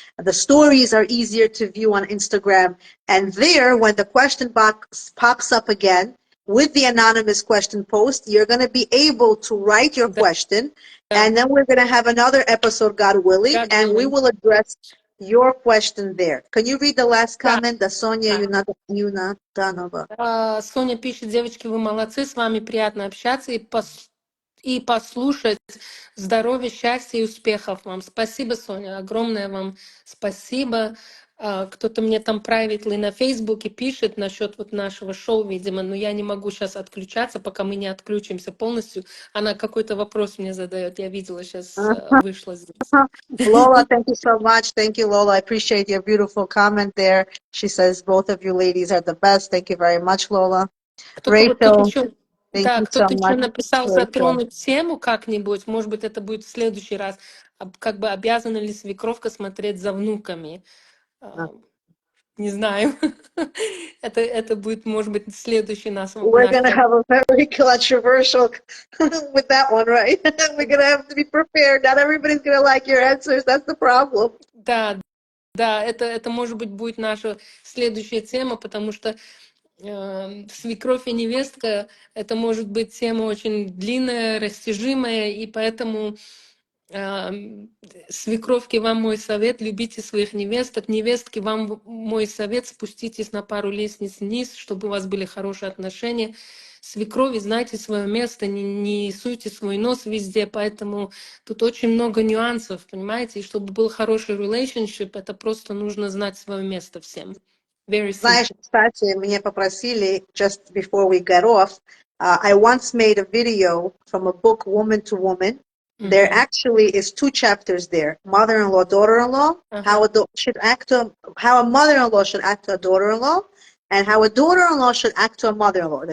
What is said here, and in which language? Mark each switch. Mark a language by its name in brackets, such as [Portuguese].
[English] The stories are easier to view on Instagram. And there, when the question box pops up again with the anonymous question post, you're going to be able to write your question. And then we're going to have another episode, God willing, God and we willing. will address your question there. Can you read the last comment? The Sonia Yunatanova. [Russian] Соня пишет: девочки, вы молодцы, с вами приятно общаться и послушать. Здоровья, счастья и успехов вам. Спасибо, Соня, огромное вам спасибо. Кто-то мне там [English] privately [Russian] на Фейсбуке пишет насчет вот нашего шоу, видимо, но я не могу сейчас отключаться, пока мы не отключимся полностью. Она какой-то вопрос мне задает. Я видела, сейчас вышла здесь. [English] Lola, thank you so much. Thank you, Lola. I appreciate your beautiful comment there. She says both of you ladies are the best. Thank you very much, Lola. [Russian] Кто-то вот тут [English] Rachel, [Russian] еще, [English] thank [Russian] да, [English] you so [Russian] кто-то еще [English] much, [Russian] написал [English] Rachel. [Russian] затронуть тему как-нибудь. Может быть, это будет в следующий раз. Как бы обязана ли свекровка смотреть за внуками? Не знаю. Это будет, может быть, следующий наш. [English] We're going to have a very controversial with that one, right? We're going to have to be prepared. Not everybody's going to like your answers. That's the problem. [Russian] Да, это может быть будет наша следующая тема, потому что свекровь и невестка это может быть тема очень длинная, растяжимая, и поэтому свекровки, вам мой совет: любите своих невесток, невестки, вам мой совет: спуститесь на пару лестниц вниз, чтобы у вас были хорошие отношения. Свекрови, знайте свое место, не суйте свой нос везде, поэтому тут очень много нюансов, понимаете, и чтобы был хороший relationship, это просто нужно знать свое место всем. [English] Very simple. [Russian] Знаешь, кстати, меня попросили, [English] just before we get off, I once made a video from a book, Woman to Woman. There actually is 2 chapters there: mother-in-law, daughter-in-law, how a mother-in-law should act to a daughter-in-law, and how a daughter-in-law should act to a mother-in-law.